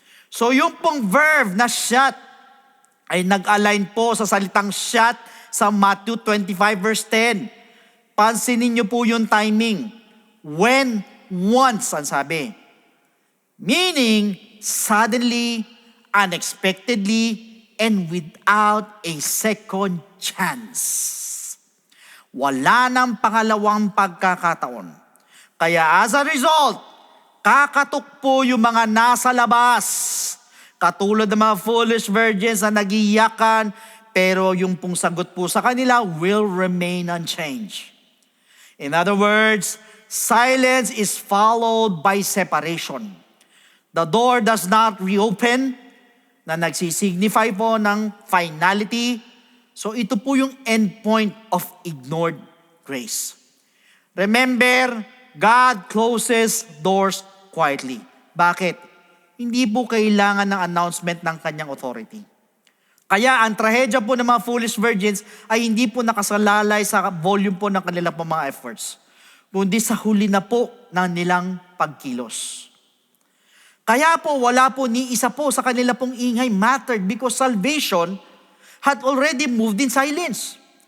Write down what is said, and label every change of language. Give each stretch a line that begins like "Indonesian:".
Filipino: So yung pong verb na shut ay nag-align po sa salitang shut sa Matthew 25 verse 10. Pansinin niyo po yung timing. When, once, ang sabi.
English: Meaning, suddenly, unexpectedly, and without a second chance.
Filipino: Wala nang pangalawang pagkakataon. Kaya as a result, kakatok po yung mga nasa labas. Katulad ng mga foolish virgins na nagiiyakan, pero yung pong sagot po sa kanila
English: will remain unchanged. In other words, silence is followed by separation. The door does not reopen,
Filipino: na nagsisignify po
English: ng finality.
Filipino: So ito po yung
English: endpoint of ignored grace. Remember, God closes doors quietly.
Filipino: Bakit? Hindi po kailangan ng announcement ng kanyang authority. Kaya ang trahedya po ng mga foolish virgins ay hindi po nakasalalay sa volume po ng kanilang mga efforts, kundi sa huli na po ng nilang pagkilos. Kaya po wala po ni isa po sa kanila pong ingay mattered
English: because salvation had already moved in silence.